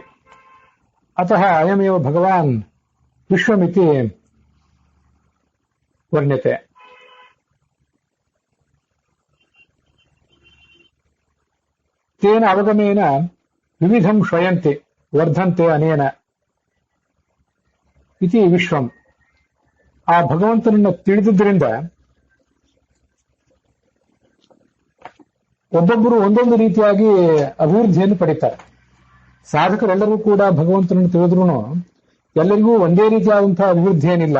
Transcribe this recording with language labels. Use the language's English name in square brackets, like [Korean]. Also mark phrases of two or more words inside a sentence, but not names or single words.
[Sanskrit] ಅತಃ ಅಯಮೇವ ಭಗವಾನ್ ವಿಶ್ವಮಿತಿ ವರ್ಣ್ಯತೆ. ತೇನ ಅವಗಮೇನ ವಿವಿಧಂ ಶ್ರಯಂತಿ ವರ್ಧಂತೆ ಅನೇನ ಇತಿ ವಿಶ್ವಂ. [Kannada] ಆ ಭಗವಂತನನ್ನು ತಿಳಿದಿದ್ದರಿಂದ ಒಬ್ಬೊಬ್ಬರು ಒಂದೊಂದು ರೀತಿಯಾಗಿ ಅಭಿವೃದ್ಧಿಯನ್ನು ಪಡೀತಾರೆ. ಸಾಧಕರೆಲ್ಲರೂ ಕೂಡ ಭಗವಂತನನ್ನು ತಿಳಿದ್ರೂ ಎಲ್ಲರಿಗೂ ಒಂದೇ ರೀತಿಯಾದಂತಹ ಅಭಿವೃದ್ಧಿ ಏನಿಲ್ಲ.